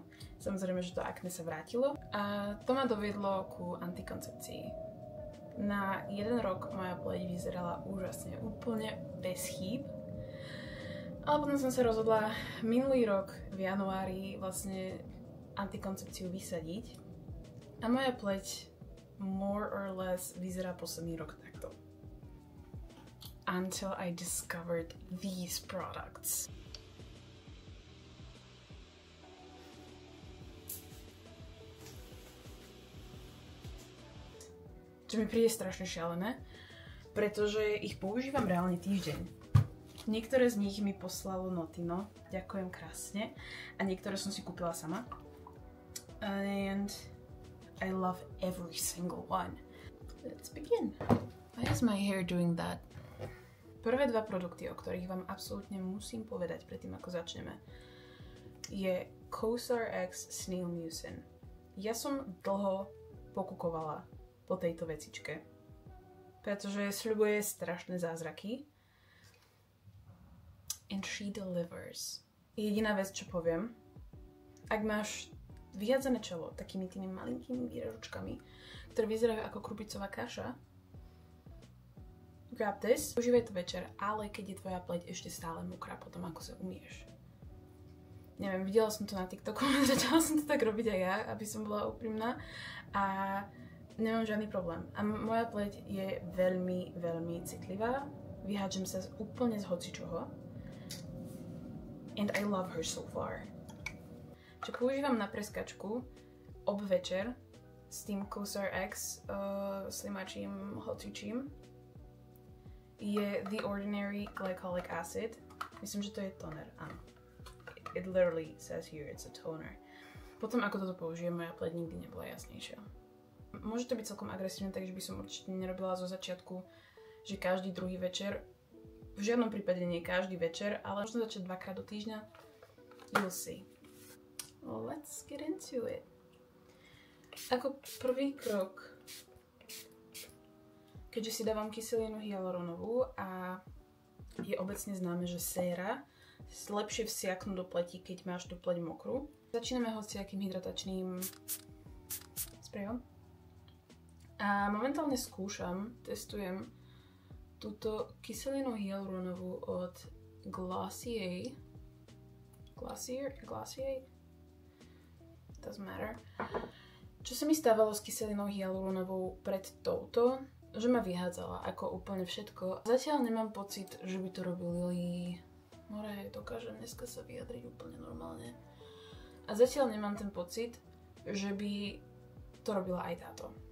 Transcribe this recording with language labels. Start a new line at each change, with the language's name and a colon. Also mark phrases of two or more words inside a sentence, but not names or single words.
Slovak: Samozrejme, že to akné sa vrátilo a to ma doviedlo ku antikoncepcii. Na 1 rok moja pleť vyzerala úžasne, úplne bez chýb. Ale potom som sa rozhodla minulý rok v januári vlastne antikoncepciu vysadiť. A moja pleť
English: more or less
Slovak: vyzerá posledný rok takto.
English: Until I discovered these products.
Slovak: Čo mi príde strašne šialené, pretože ich používam reálne týždeň. Niektoré z nich mi poslalo Notino, ďakujem krásne, a niektoré som si kúpila sama.
English: And I love every single one. Let's begin. Why is my hair doing that?
Slovak: Prvé dva produkty, o ktorých vám absolútne musím povedať predtým, ako začneme, je Cosar X Snail Mucin. Ja som dlho pokukovala po tejto vecičke, pretože sľubuje strašné zázraky.
English: And she delivers.
Slovak: Jediná vec, čo poviem, ak máš vyhádzané čelo takými tými malinkými výražočkami, ktoré vyzerajú ako krupicová kaša,
English: grab this,
Slovak: užívaj to večer, ale keď je tvoja pleť ešte stále mokrá potom, ako sa umieš. Neviem, videla som to na TikToku, začala som to tak robiť aj ja, aby som bola úprimná a nemám žiadny problém. A moja pleť je veľmi, veľmi citlivá, vyhádžem sa úplne z hocičoho
English: and I love her so far.
Slovak: Čo používam na preskačku večer s tým Cosar X slimačím hocičím je The Ordinary Glycolic Acid. Myslím, že to je toner, áno.
English: It literally says here it's a toner.
Slovak: Potom ako toto použijem, moja pleť nikdy nebola jasnejšia. Môže to byť celkom agresívne, takže by som určite nerobila zo začiatku, že každý druhý večer. V žiadnom prípade nie každý večer, ale možno začať 2-krát do týždňa.
English: You'll see. Let's get into it.
Slovak: Ako prvý krok, keďže si dávam kyselinu hyaluronovú a je obecne známe, že séra lepšie vsiaknú do pleti, keď máš tú pleť mokrú. Začíname hociakým hydratačným sprejom. A momentálne skúšam, testujem túto kyselinu hyaluronovú od Glossier.
English: Doesn't matter.
Slovak: Čo sa mi stávalo s kyselinou hyaluronovou pred touto, že ma vyhádzala ako úplne všetko. Zatiaľ nemám pocit, že by to robili... More, dokážem dneska sa vyjadriť úplne normálne. A zatiaľ nemám ten pocit, že by to robila aj táto.